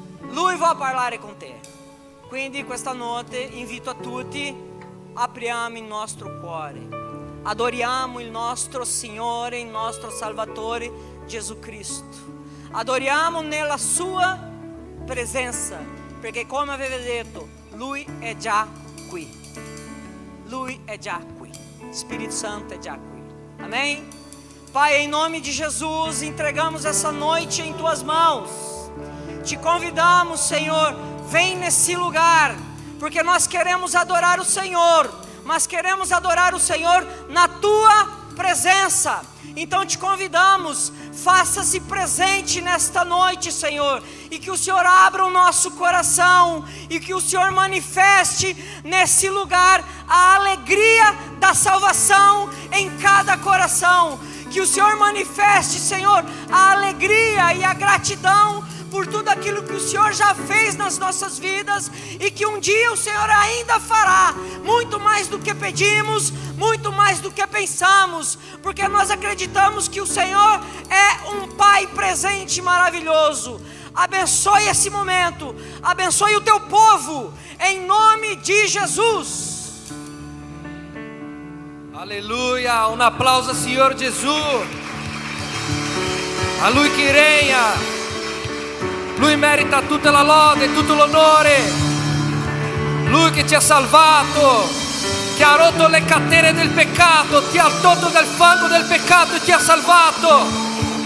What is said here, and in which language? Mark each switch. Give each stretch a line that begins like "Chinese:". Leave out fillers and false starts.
Italian: Lui vuole parlare con te. Quindi questa notte invito a tutti, apriamo il nostro cuore, adoriamo il nostro Signore, il nostro Salvatore Gesù Cristo, adoriamo nella sua presenza, perché come aveva detto, Lui è già qui, Lui è già qui, Spirito Santo è già qui, amém?
Portuguese: Pai, em nome de Jesus, entregamos essa noite em Tuas mãos, te convidamos, Senhor, vem nesse lugar, porque nós queremos adorar o Senhor, mas queremos adorar o Senhor na Tua presença. Então te convidamos, faça-se presente nesta noite, Senhor, e que o Senhor abra o nosso coração, e que o Senhor manifeste nesse lugar a alegria da salvação em cada coração, que o Senhor manifeste, Senhor, a alegria e a gratidão por tudo aquilo que o Senhor já fez nas nossas vidas, e que um dia o Senhor ainda fará, muito mais do que pedimos, muito mais do que pensamos, porque nós acreditamos que o Senhor é um Pai presente maravilhoso. Abençoe esse momento, abençoe o teu povo, em nome de Jesus.
Italian: Aleluia, un applauso al Signore Gesù, a Lui che regna. Lui merita tutta la lode, tutto l'onore. Lui che ti ha salvato, che ha rotto le catene del peccato, ti ha tolto dal fango del peccato e ti ha salvato.